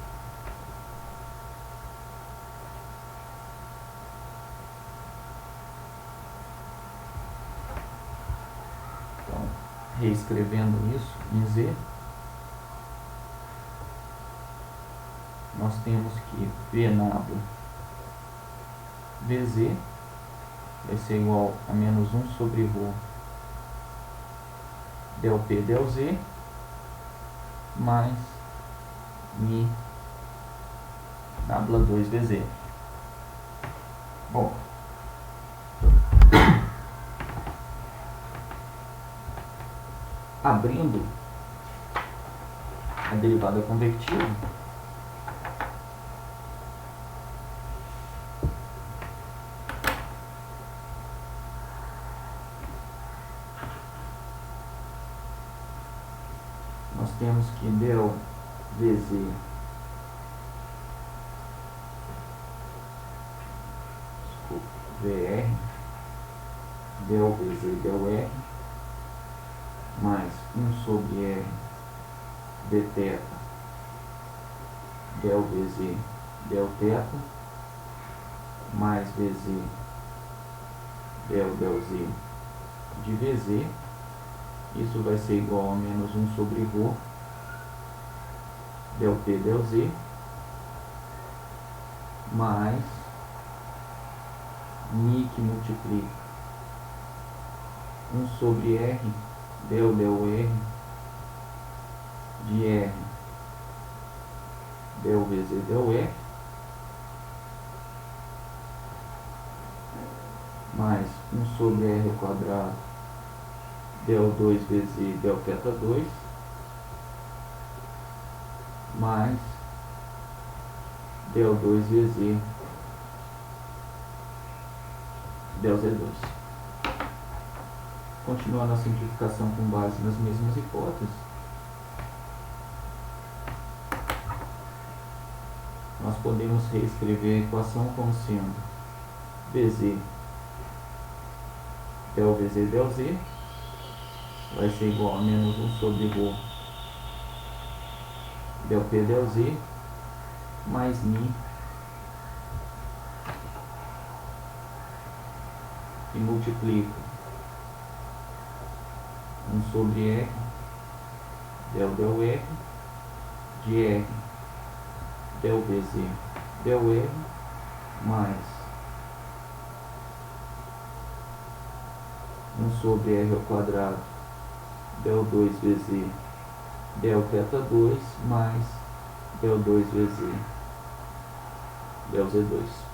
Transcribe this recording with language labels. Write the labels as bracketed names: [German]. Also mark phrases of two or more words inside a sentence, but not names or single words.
[Portuguese] Então, reescrevendo isso em Z, nós temos que V nabla VZ vai ser igual a menos 1 sobre ρ del P del Z mais mi nabla 2 VZ. Bom, abrindo a derivada convertida, nós temos que del VZ VR del VZ del R mais 1 sobre R d θ del VZ del θ mais VZ del Z de VZ. Isso vai ser igual a menos 1 sobre ρ del P del Z mais mi que multiplica 1 sobre R del R de R del VZ del R mais 1 sobre R ao quadrado del 2 VZ del θ 2 mais del 2 VZ del Z2. Continuando a simplificação com base nas mesmas hipóteses, nós podemos reescrever a equação como sendo VZ del VZ del Z vai ser igual a menos 1 sobre ρ del P del Z mais mi e multiplico 1 sobre R del R de R del VZ del R mais 1 sobre R ao quadrado del 2 VZ del θ 2 mais del 2 VZ del Z2.